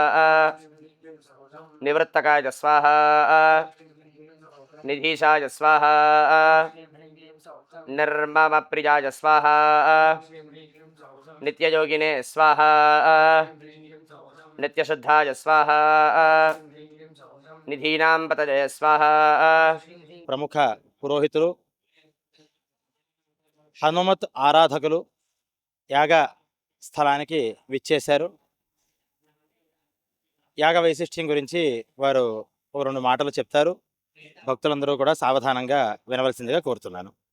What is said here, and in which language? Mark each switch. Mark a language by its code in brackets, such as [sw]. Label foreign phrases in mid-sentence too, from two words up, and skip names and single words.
[sa] निवृत्तकाय स्वाहा। निधीशाय स्वाहा। निर्ममप्रियाय स्वाहा। नित्ययोगिने स्वाहा। नित्यशुद्धाय स्वाहा। निधीनां पतये स्वाहा। [te] ప్రముఖ పురోహితులు, హనుమత్ ఆరాధకులు యాగ స్థలానికి విచ్చేశారు. యాగ వైశిష్ట్యం గురించి వారు ఓ 2 మాటలు చెప్తారు. భక్తులందరూ కూడా సావధానంగా వినవలసిందిగా కోరుతున్నాను.